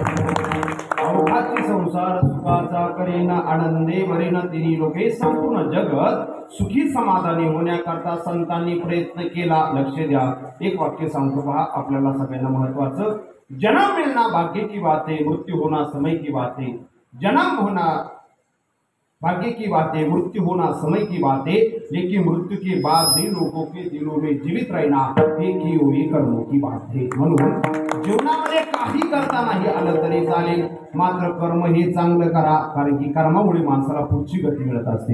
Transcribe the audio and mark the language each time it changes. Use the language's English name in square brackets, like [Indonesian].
[Marathi] अवघाची संसार सुखाचा करेन आनंदे वरेन तिन्ही लोके. संपूर्ण जगत सुखी समाधानी होण्याकरता संतांनी प्रयत्न केला. लक्ष द्या, एक वाक्य सांगतो पहा, आपल्याला सगळ्यांना महत्वाचं. [Hindi] जन्म मिलना भाग्य की बात है, मृत्यू होना समय की बात है. जन्म होना भाग्य की बात है, मृत्यू होना समय की बात है. लेकिन मृत्यू के बाद भी लोगों के दिलों में जीवित रहना हे की हुई कर्मों की बात है. [Marathi] म्हणून जीवनामध्ये काही करता नाही आलं तरी चालेल, मात्र कर्म हे चांगलं करा, कारण की कर्मामुळे माणसाला पुढची गती मिळत असते.